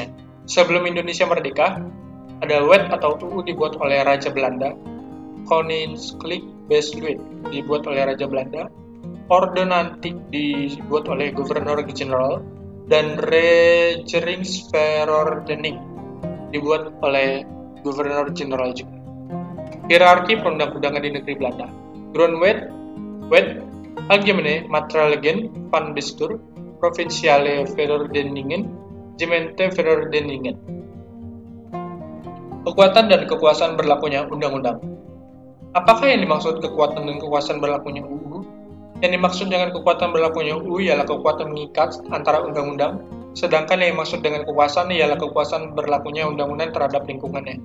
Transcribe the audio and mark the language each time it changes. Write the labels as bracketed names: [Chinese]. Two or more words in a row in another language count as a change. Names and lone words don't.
[Indonesian] Sebelum Indonesia merdeka, ada Wet atau UU dibuat oleh Raja Belanda, [Dutch] Koninklijk Besluit [Indonesian] dibuat oleh Raja Belanda, Ordonantie dibuat oleh Gubernur Jenderal, dan Regeringsverordening dibuat oleh Gubernur Jenderal juga. Hierarki perundang-undangan di negeri Belanda. [Dutch] Grondwet, Algemene Maatregelen van Bestuur, Provinciale Verordeningen, Gemeente Verordeningen. [Indonesian] Kekuatan dan kekuasaan berlakunya undang-undang. Apakah yang dimaksud kekuatan dan kekuasaan berlakunya UU? Yang dimaksud dengan kekuatan berlakunya UU ialah kekuatan mengikat antara undang-undang, sedangkan yang dimaksud dengan kekuasaan ialah kekuasaan berlakunya undang-undang terhadap lingkungannya.